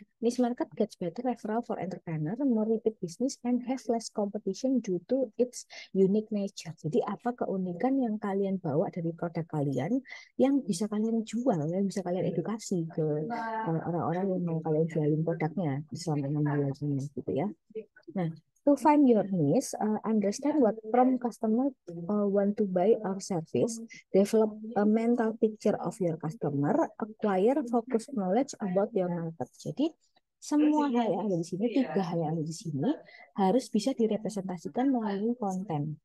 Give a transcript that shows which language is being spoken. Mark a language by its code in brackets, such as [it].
[en] Niche market gets better referral for entrepreneur, more repeat business and has less competition due to its unique nature. [id] Jadi apa keunikan yang kalian bawa dari produk kalian yang bisa kalian jual, yang bisa kalian edukasi ke orang-orang yang mau kalian jualin produknya selama 6 bulan ini gitu ya. [en] Nah, to find your niche, understand what from customer want to buy our service, develop a mental picture of your customer, acquire focus knowledge about your market. [id] Jadi semua hal yang ada di sini, tiga hal yang ada di sini harus bisa direpresentasikan melalui konten.